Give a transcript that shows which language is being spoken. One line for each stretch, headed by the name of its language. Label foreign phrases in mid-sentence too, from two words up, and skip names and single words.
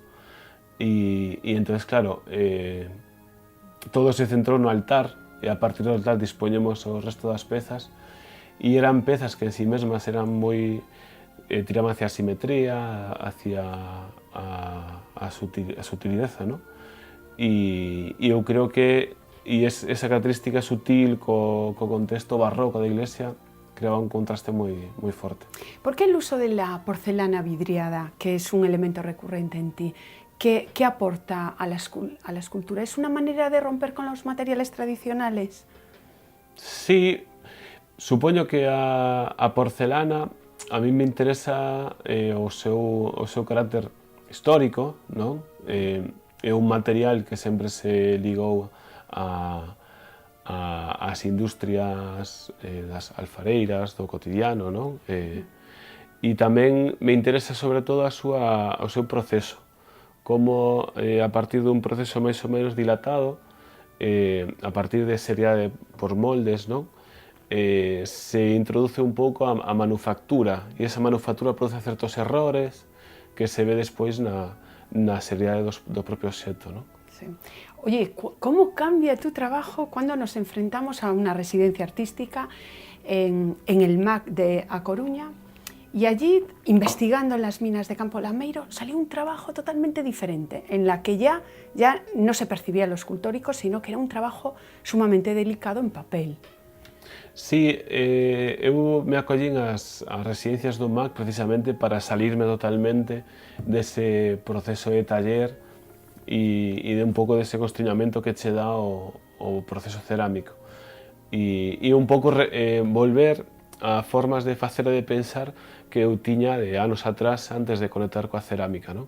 Galician: E entón, claro, todo se centrou no altar, e a partir do altar dispoñemos o resto das pezas, e eran pezas que en si mesmas eran moi... tiraban hacia a simetría, hacia a sutilideza, ¿no? E eu creo que esa característica sutil co contexto barroco da iglesia creaba un contraste moi forte.
Spanish: ¿Por qué el uso de la porcelana vidriada, que es un elemento recurrente en ti? ¿Qué aporta a la escultura? ¿Es una manera de romper con los materiales tradicionales?
Galician: Sí, supoño que a porcelana a mí me interesa o seu carácter histórico, non? É un material que sempre se ligou ás industrias das alfareiras, do cotidiano, non? E tamén me interesa sobre todo o seu proceso, como a partir dun proceso máis ou menos dilatado, a partir de seriade por moldes, non? Se introduce un pouco a manufactura, e esa manufactura produce certos errores que se ve despois na seriade do propio obxecto, non? Sí.
Spanish: Oye, ¿cómo cambia tu trabajo cuando nos enfrentamos a una residencia artística en el MAC de A Coruña? Y allí, investigando en las minas de Campo Lameiro, salió un trabajo totalmente diferente, en la que ya no se percibía lo escultórico, sino que era un trabajo sumamente delicado en papel.
Galician: Sí, eu me acollín ás residencias do MAC precisamente para salirme totalmente dese proceso de taller e de un pouco dese constreñamento que che dá o proceso cerámico. E un pouco volver a formas de facer e de pensar que eu tiña de anos atrás antes de conectar coa cerámica, non?